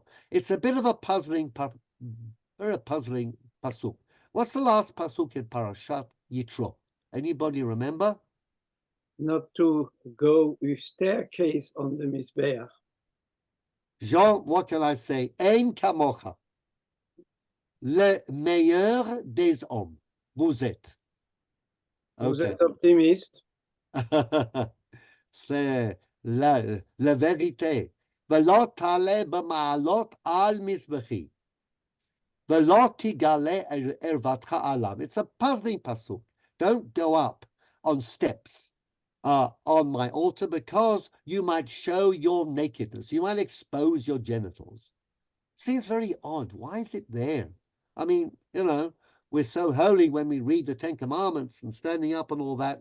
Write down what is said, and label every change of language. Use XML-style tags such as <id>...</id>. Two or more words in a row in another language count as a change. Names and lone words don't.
<en>It's a bit of a puzzling, very puzzling pasuk. What's the last pasuk in Parashat Yitro? Anybody remember? Not to go with staircase on the Mizbeach. Jean, what can I say?</en> <he>אין כמוך.</he> <fr>Le meilleur des hommes. Vous êtes. Vous</fr> <en>Okay.</en> <fr>êtes optimiste? C'est la vérité.</fr> <he>ולא תעלה במעלות על מזבחי. ולא תגלה ערוותך עליו.</he> <en>It's a puzzling pasuk. Don't go up on steps on my altar, because you might show your nakedness. You might expose your genitals. Seems very odd. Why is it there? I mean, you know, we're so holy when we read the Ten Commandments and standing up and all that.</en>